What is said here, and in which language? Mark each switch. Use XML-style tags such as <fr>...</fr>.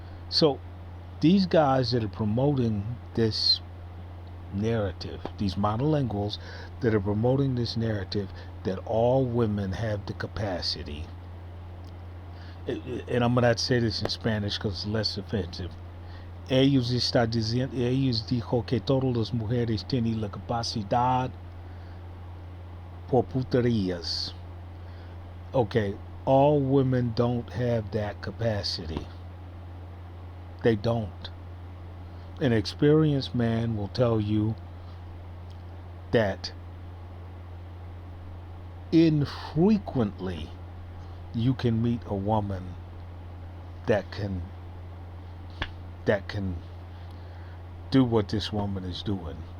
<en>So these guys that are promoting this narrative, these monolinguals that are promoting this narrative that all women have the capacity, and I'm going to say this in Spanish because it's less offensive.</en> <es>Ellos dijo que todas las mujeres tienen la capacidad por puterías.</es> <en>Okay, all women don't have that capacity. They don't. An experienced man will tell you that infrequently you can meet a woman that can do what this woman is doing.</en>